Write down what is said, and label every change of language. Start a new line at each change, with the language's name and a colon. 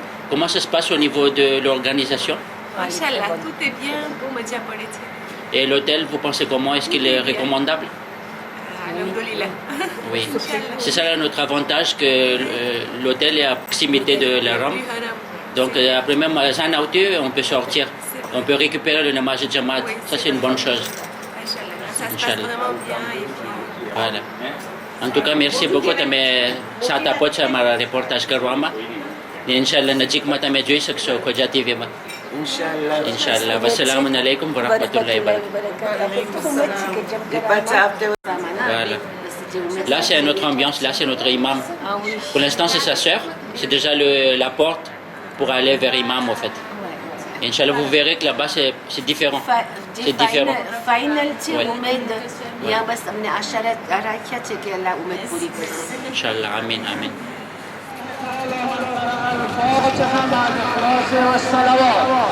French: Comment ça se passe au niveau de l'organisation? Machallah, tout est bien,
Gujarati: બહુ મજા પડે છે.
French: Et l'hôtel, vous pensez comment? Est-ce qu'il est recommandable? Alhamdulillah. Oui. C'est ça notre avantage, que l'hôtel est à proximité de la Rame. Donc après même à Zanautu, on peut sortir. On peut récupérer le namaz de Jamaat. Ça c'est une bonne chose. Machallah, ça se passe Inch'Allah. vraiment bien et puis Voilà. En tout cas, merci beaucoup.
Gujarati: તમે સાથ આપો છો અમારા રિપોર્ટાજ કરવામાં. ને ઇન્શાલ્લાહ નજીકમાં તમે જોઈ શકશો ખોજા ટીવીમાં. ઇન્શાલ્લાહ.
Arabic: વસલામુ અલૈકુમ વરહમતુલ્લાહિ વબરકાતુહ.
Gujarati: Et પાછા આપતે
French: Voilà. Là, c'est notre ambiance, là, c'est notre imam. Pour l'instant, c'est sa sœur. C'est déjà la porte pour aller vers imam, en fait. Inch'Allah, vous verrez que là-bas, c'est différent. C'est différent. فاينل تي Ouais. وميد يا بس من عشرة راكيات كلا وميد بولي بس Inch'Allah, amin, amin.
Arabic: الفاتحة مع الإخلاص والصلوات.